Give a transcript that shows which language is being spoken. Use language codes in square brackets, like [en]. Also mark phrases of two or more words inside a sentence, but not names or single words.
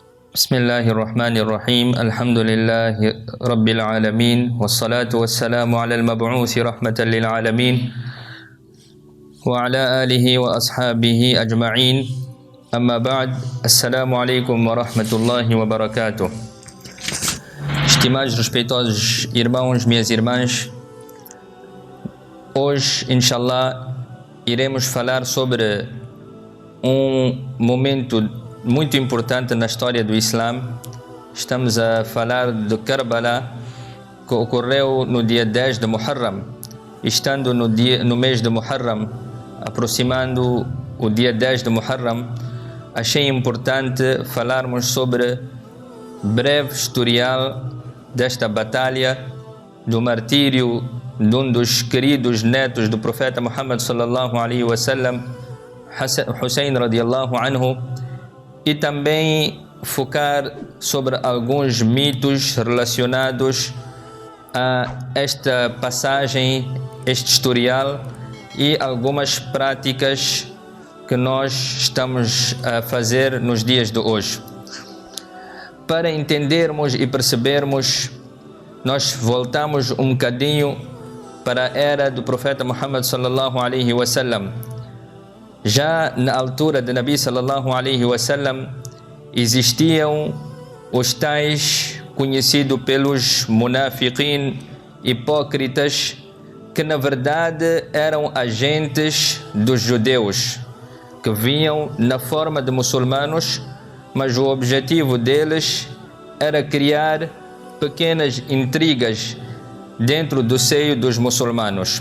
[ar] بسم الله الرحمن الرحيم. الحمد لله رب العالمين. والصلاة والسلام على المبعوث رحمة للعالمين. وعلى آله وأصحابه أجمعين. أما بعد. السلام عليكم ورحمة الله وبركاته. [pt] Estimados respeitosos irmãos, minhas irmãs, hoje, inshallah, iremos falar sobre momento muito importante na história do Islã. Estamos a falar de Karbala, que ocorreu no dia 10 de Muharram. Estando no mês de Muharram, aproximando o dia 10 de Muharram, achei importante falarmos sobre breve historial desta batalha, do martírio de um dos queridos netos do profeta Muhammad [ar] صلى الله عليه وسلم, [pt] Hussein [ar] رضي الله عنه, [pt] e também focar sobre alguns mitos relacionados a esta passagem, este historial, e algumas práticas que nós estamos a fazer nos dias de hoje. Para entendermos e percebermos, nós voltamos um bocadinho para a era do profeta Muhammad [ar] صلى الله عليه وسلم. [pt] Já na altura de Nabi [ar] صلى الله عليه وسلم [pt] existiam os tais conhecidos pelos munafiqin, hipócritas, que na verdade eram agentes dos judeus, que vinham na forma de muçulmanos, mas o objetivo deles era criar pequenas intrigas dentro do seio dos muçulmanos.